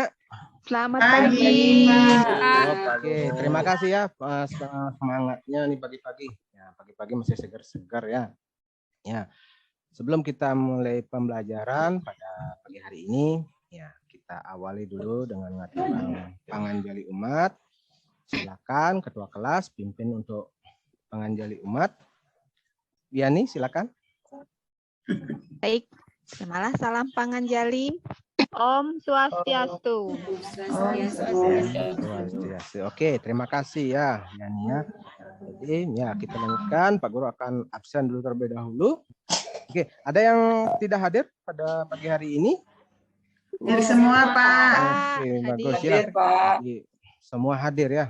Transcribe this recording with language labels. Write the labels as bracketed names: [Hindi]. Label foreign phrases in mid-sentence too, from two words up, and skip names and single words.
[Indonesian] Selamat pagi. Oke, terima kasih ya semangatnya nih pagi-pagi. Ya, pagi-pagi masih segar-segar ya. Ya. Sebelum kita mulai pembelajaran pada pagi hari ini, ya kita awali dulu dengan [Balinese] ngaturan panganjali umat. [Indonesian] Silakan ketua kelas pimpin untuk panganjali umat. Diani, silakan. Baik, semalah salam panganjali. [Sanskrit] Om Swastiastu. Swastiastu. [Indonesian] Oke, terima kasih ya, Yani ya. Jadi ya kita lanjutkan. Pak Guru akan absen dulu terlebih dahulu. Oke, ada yang tidak hadir pada pagi hari ini? Hadir semua, Pak. Oke, bagus ya. Jadi, semua hadir ya.